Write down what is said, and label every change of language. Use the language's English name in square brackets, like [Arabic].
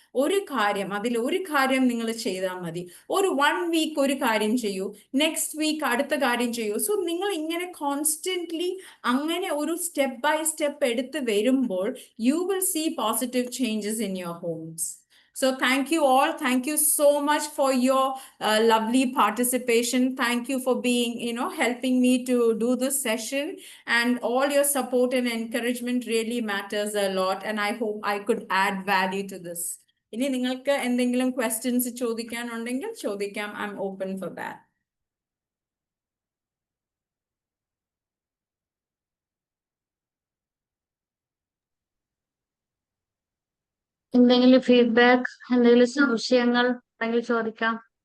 [Malayalam] ഒരു കാര്യം നിങ്ങൾ ചെയ്താൽ മതി. ഒരു 1 വീക്ക് ഒരു കാര്യം ചെയ്യൂ, നെക്സ്റ്റ് വീക്ക് അടുത്ത കാര്യം ചെയ്യൂ. സോ നിങ്ങൾ ഇങ്ങനെ കോൺസ്റ്റന്റ്ലി അങ്ങനെ ഒരു സ്റ്റെപ്പ് ബൈ സ്റ്റെപ്പ് എടുത്ത് വരുമ്പോൾ [English] you will see positive changes in your homes. So thank you all. Thank you so much for your lovely participation. Thank you for being, helping me to do this session, and all your support and encouragement really matters a lot, and I hope I could add value to this. [Malayalam] ഇനി നിങ്ങൾക്ക് എന്തെങ്കിലും questions ചോദിക്കാനുണ്ടെങ്കിൽ ചോദിക്കാം. [English] I'm open for that. [Malayalam] എന്തെങ്കിലും feedback, എന്തെങ്കിലും സംശയങ്ങൾ ഉണ്ടെങ്കിൽ ചോദിക്കാം.